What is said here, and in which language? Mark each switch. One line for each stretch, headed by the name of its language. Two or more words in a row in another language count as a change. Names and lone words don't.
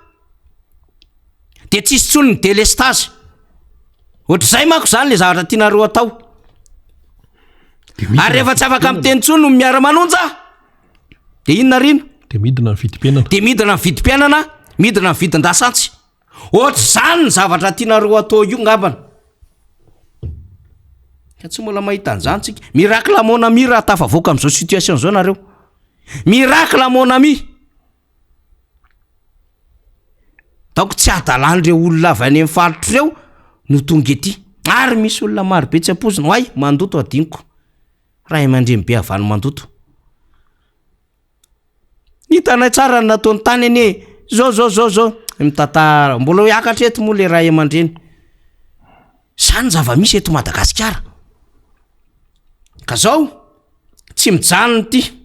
Malagasy: de tsisy tsony ny délestage ohatr'izay manko zany le zavatra tianareo atao ary rehefa tsy afaka miteny tsony no miara-manonja de inona rino de midina ny vidim-piainana de midina ny vidim-piainana midina ny vidin-dasantsy ohatr'izany ny zavatra tianareo atao io ngambana ka tsy mbola mahita an'izany tsika
French: miracle mon ami
Malagasy: raha tafavoaka am'izao situation zao nareo
French: miracle mon ami
Malagasy: donc tsy adalan'ireo olona avy any amin'ny faritra ireo no tonga ety ary misy olona maro be tsy ampozina hoay mandoto adiniko raha mandremy be avany mandoto hitanay tsara ny nataony tany ane zao mitantara mbola hiakatra eto moa le raha aman-dreny zany zava-misy eto Madagasikara ka zao tsy mijanony ty